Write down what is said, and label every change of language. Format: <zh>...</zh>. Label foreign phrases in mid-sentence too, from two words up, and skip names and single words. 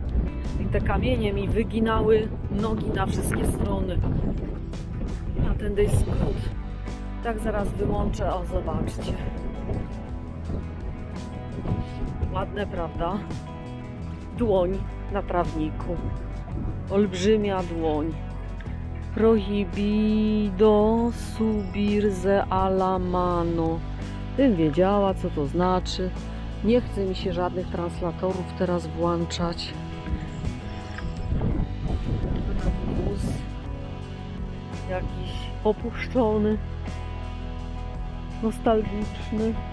<pl>I te kamienie mi wyginały nogi na wszystkie strony. A tędy jest skrót. Tak zaraz wyłączę, o zobaczcie. Ładne, prawda? Dłoń na trawniku. Olbrzymia dłoń.</pl> <es>Prohibido subirse alla mano.</es> <pl>Bym wiedziała, co to znaczy. Nie chce mi się żadnych translatorów teraz włączać. Wóz jakiś opuszczony, nostalgiczny.</pl>